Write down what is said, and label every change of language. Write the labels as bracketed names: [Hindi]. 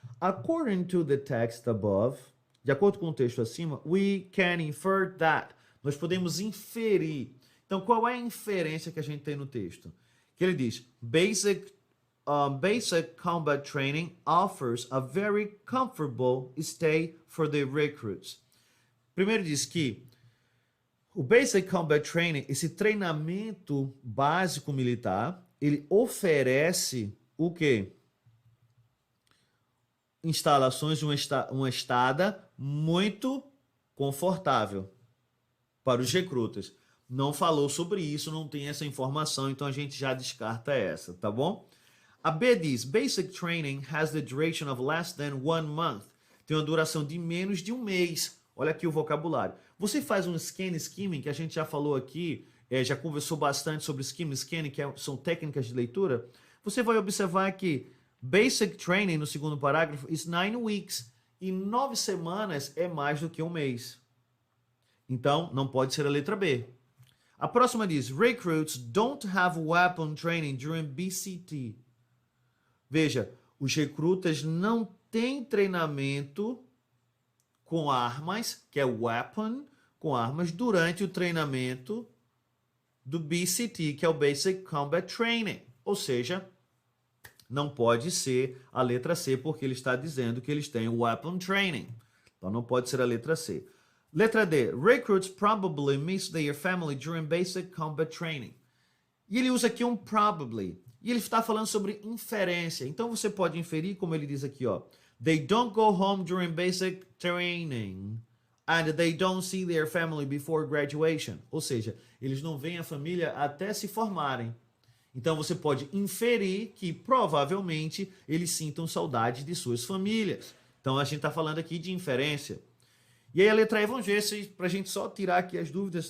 [English] According to the text above, [Portuguese] de acordo com o texto acima, [English] we can infer that. [Portuguese] Nós podemos inferir. Então, qual é a inferência que a gente tem no texto? Que ele diz, [English] basic combat training offers a very comfortable stay for the recruits. [Portuguese] Primeiro diz que o Basic Combat Training, esse treinamento básico militar, ele oferece o quê? Instalações de uma estada muito confortável para os recrutas. Não falou sobre isso, não tem essa informação, então a gente já descarta essa, tá bom? A B diz, [English] Basic Training has the duration of less than 1 month. [Portuguese] Tem uma duração de menos de um mês. Olha aqui o vocabulário. Você faz um skimming, que a gente já falou aqui, já conversou bastante sobre skimming, que são técnicas de leitura. Você vai observar que Basic Training, no segundo parágrafo, [English] is 9 weeks. [Portuguese] E 9 semanas é mais do que um mês. Então, não pode ser a letra B. A próxima diz, [English] Recruits don't have weapon training during BCT. [Portuguese] Veja, os recrutas não têm treinamento com armas, que é weapon, com armas, durante o treinamento do BCT, que é o Basic Combat Training. Ou seja, não pode ser a letra C, porque ele está dizendo que eles têm weapon training. Então não pode ser a letra C. Letra D. [English] Recruits probably miss their family during basic combat training. [Portuguese] E ele usa aqui um probably. E ele está falando sobre inferência. Então você pode inferir, como ele diz aqui, ó. [English] They don't go home during basic training. And they don't see their family before graduation. [Portuguese] Ou seja, eles não veem a família até se formarem. Então você pode inferir que provavelmente eles sintam saudade de suas famílias. Então a gente está falando aqui de inferência. E aí a letra E, vamos ver se para a gente só tirar aqui as dúvidas.